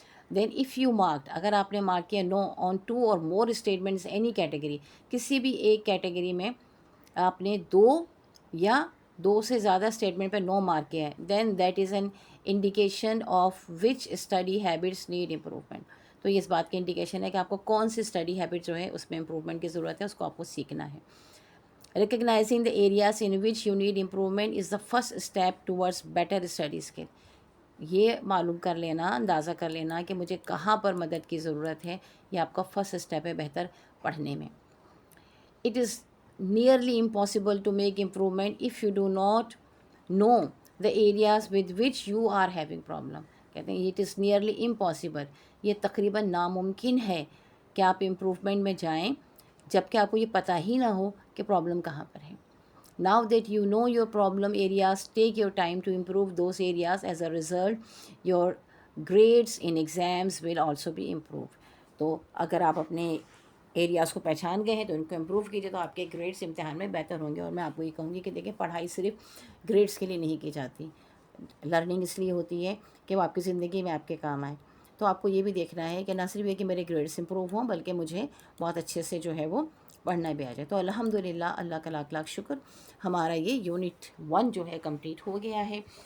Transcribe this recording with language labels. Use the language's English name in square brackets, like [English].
[English] then if you marked, [Urdu] اگر آپ نے مارک کیا [English] no on 2 or more statements any category, [Urdu] کسی بھی ایک کیٹیگری میں آپ نے 2 سے زیادہ اسٹیٹمنٹ پہ نو مارک کیا ہے, [English] Then that is an indication of which study habits need improvement. [Urdu] تو یہ اس بات کی انڈیکیشن ہے کہ آپ کو کون سی اسٹڈی ہیبٹ جو ہے اس میں امپروومنٹ کی ضرورت ہے, اس کو آپ کو سیکھنا ہے. [English] Recognising the areas in which you need improvement is the first step towards better study skill. [Urdu] یہ معلوم کر لینا, اندازہ کر لینا کہ مجھے کہاں پر مدد کی ضرورت ہے, یہ آپ کا فرسٹ اسٹیپ ہے بہتر پڑھنے میں. [English] It is nearly impossible to make improvement if you do not know the areas with which you are having problem. [Urdu] کہتے ہیں [English] it is nearly impossible, [Urdu] یہ تقریباً ناممکن ہے کہ آپ امپروومنٹ میں جائیں جب کہ آپ کو یہ پتہ ہی نہ ہو کہ پرابلم کہاں پر ہے. [English] Now that you know your problem areas, take your time to improve those areas. As a result, your grades in exams will also be improved. [Urdu] تو اگر آپ اپنے ایریاز کو پہچان گئے ہیں تو ان کو امپروو کیجیے, تو آپ کے گریڈس امتحان میں بہتر ہوں گے. اور میں آپ کو یہ کہوں گی کہ دیکھیں, پڑھائی صرف گریڈس کے لیے نہیں کی جاتی. لرننگ اس لیے ہوتی ہے کہ وہ آپ کی زندگی میں آپ کے کام آئے. تو آپ کو یہ بھی دیکھنا ہے کہ نہ صرف یہ کہ میرے گریڈس امپروو ہوں, بلکہ مجھے بہت اچھے سے جو ہے وہ پڑھنا بھی آ جائے. تو الحمدللہ, اللہ کا لاکھ لاکھ شکر, ہمارا یہ یونٹ 1 جو ہے کمپلیٹ ہو گیا ہے.